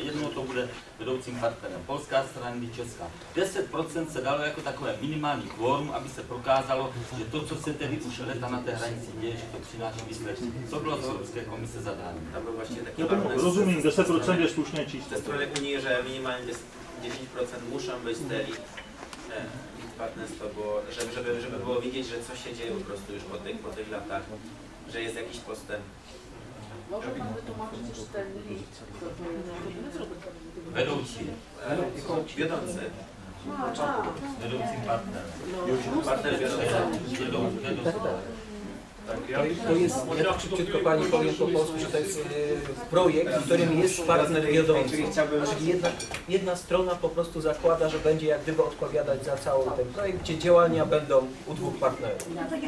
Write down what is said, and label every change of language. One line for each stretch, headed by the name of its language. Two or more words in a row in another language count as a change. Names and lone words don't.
Czech: Jednou to bude vedoucím partnerem polská strana, česká. 10% se dalo jako takové minimální kvórum, aby se prokázalo, že to, co se tedy už leta na té hranici děje, že to přináší výsledky. Co bylo z Evropské komise zadáno? Tam byl vlastně taky rozumím, 10% je slušné číslo.
Polish: Ze strony Unii, że minimalnie 10% muszą być te partnerstwa, bo żeby było widzieć, że coś się dzieje po prostu już po tych latach, że jest jakiś postęp. Może pan wytłumaczyć jeszcze ten list, co to jest?
Czech: Vedoucí.
Polish: Wiodący.
Czech: Vedoucí partner.
Polish: Partner wiodący. To jest, ja szybciutko Pani powiem po polsku, że to jest projekt, w którym jest partner wiodący. Czyli jedna strona po prostu zakłada, że będzie jak gdyby odpowiadać za cały ten projekt, gdzie działania będą u dwóch partnerów.